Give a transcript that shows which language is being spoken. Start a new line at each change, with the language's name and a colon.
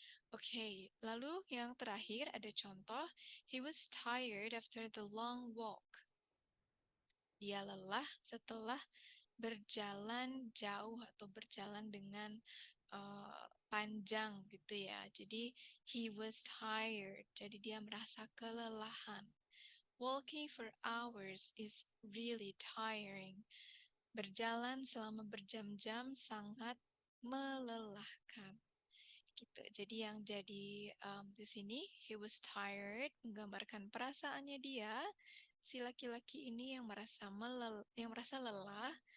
Indonesian: Oke, lalu yang terakhir ada contoh,
English: he was tired after the long walk.
Indonesian: Dia lelah setelah berjalan jauh atau berjalan dengan panjang gitu ya. Jadi
English: he was tired.
Indonesian: Jadi dia merasa kelelahan.
English: Walking for hours is really tiring.
Indonesian: Berjalan selama berjam-jam sangat melelahkan. Gitu. Jadi yang jadi di sini
English: he was tired
Indonesian: menggambarkan perasaannya dia, si laki-laki ini yang merasa lelah.